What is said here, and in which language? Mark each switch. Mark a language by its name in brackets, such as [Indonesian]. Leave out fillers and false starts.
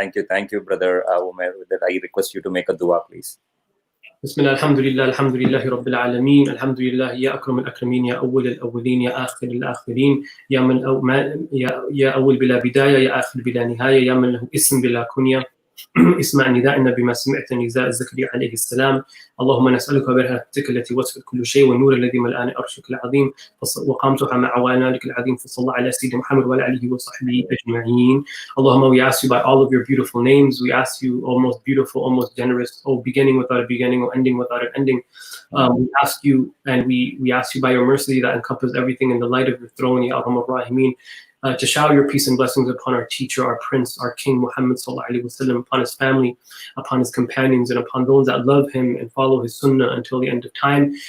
[English] Thank you, Brother Umair. With that, I request you to make a dua, please. [Arabic] بسم الله الحمد لله رب العالمين الحمد لله يا أكرم الأكرمين يا أول الأولين يا آخر الآخرين يا أول بلا بداية يا آخر بلا نهاية يا من له اسم بلا كنية اسمع نداءنا بما سمعت نداء زكريا عليه السلام اللهم نسألك برحمتك التي وسعت كل شيء والنور الذي ملأني أرشك العظيم وقامتها مع وانالك العظيم فصلى على سيدنا محمد وعلى آله وصحبه أجمعين. [English] Allahumma, we ask you by all of your beautiful names, we ask you, O most beautiful, O most generous, O beginning without a beginning, O ending without an ending. We ask you, and we ask you by your mercy that encompasses everything in the light of your throne, Ya Arhamar Rahimin, to shower your peace and blessings upon our teacher, our prince, our king Muhammad sallallahu alaihi wasallam, upon his family, upon his companions, and upon those that love him and follow his sunnah until the end of time.